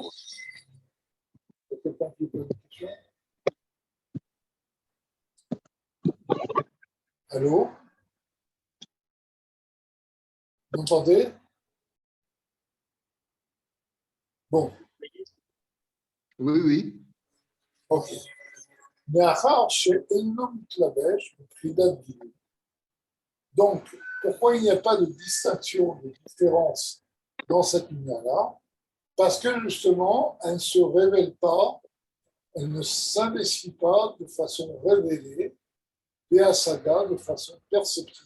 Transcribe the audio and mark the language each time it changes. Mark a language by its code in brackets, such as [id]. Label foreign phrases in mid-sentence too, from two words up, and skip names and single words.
[fr] Il y a quelqu'un qui pose une question? Allô? Vous m'entendez? Bon, Oui, oui. ok. [he] מאחר שאינו מתלבש מבחינת גילוי. [fr] Donc, pourquoi il n'y a pas de distinction, de différence dans cette lumière-là? Parce que justement, elle ne se révèle pas, elle ne s'investit pas de façon révélée, Béasaga, de façon perceptible.